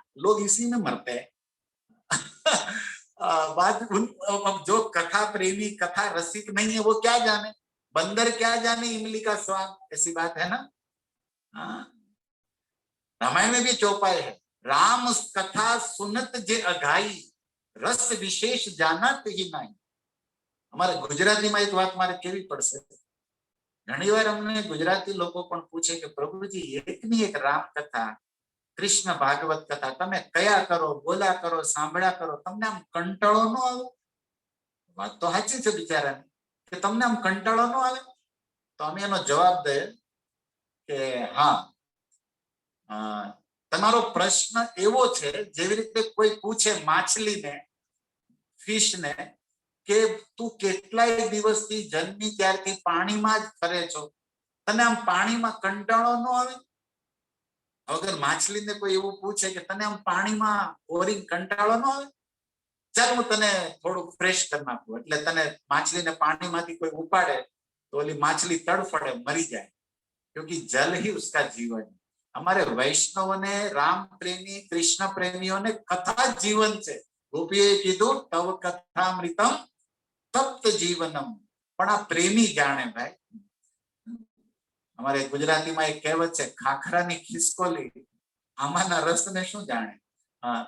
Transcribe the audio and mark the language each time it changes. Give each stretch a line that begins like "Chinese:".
Hindi: लोग इसी में मरते हैं। बात अब जो कथा प्रेमी, कथा रसिक नहीं है, वो क्या जाने, बंदर क्या जाने इमली का स्वाद, ऐसी बात है ना। रामायण में भी चौपाई है, राम कथा सुनत जे अघाई रस विशेष जानत ही नहीं।
Gujarati: અમારે ગુજરાતીમાં એક વાત મારે કેવી પડશે, ઘણીવાર અમને ગુજરાતી લોકો પણ પૂછે કે પ્રભુજી એકની એક રામ કથા, કૃષ્ણ ભાગવત કથા તમે કયા કરો, બોલ્યા કરો, સાંભળ્યા કરો, તમને આમ કંટાળો ન આવે? વાત તો સાચી છે બિચારાની, કે તમને આમ કંટાળો ન આવે? તો અમે એનો જવાબ દઈએ કે હા, તમારો પ્રશ્ન એવો છે જેવી રીતે કોઈ પૂછે માછલીને, ફિશને, કે તું કેટલાય દિવસથી જન્મી ત્યારથી પાણીમાં જ ફરે છો, તને આમ પાણીમાં કંટાળો ન આવે? અગર માછલીને કોઈ એવું પૂછે કે તને આમ પાણીમાં બોરિંગ કંટાળો ન આવે? ચાલ હું તને થોડું ફ્રેશ કરી નાખું, એટલે તને માછલીને પાણીમાંથી કોઈ ઉપાડે તો ઓલી માછલી તડફડે, મરી જાય,
Hindi: क्योंकि जल ही उसका जीवन है। हमारे वैष्णव ने, राम प्रेमी, कृष्ण प्रेमियों ने कथा जीवन से, गोपीए कीधु तव कथामृतम तप्त जीवनम,
Gujarati: पण आ प्रेमी जाने भाई।
Hindi: हमारे गुजराती में एक कहेवत है,
Gujarati: खाखरानी खिसकोली आमाना रस ने शू जाने।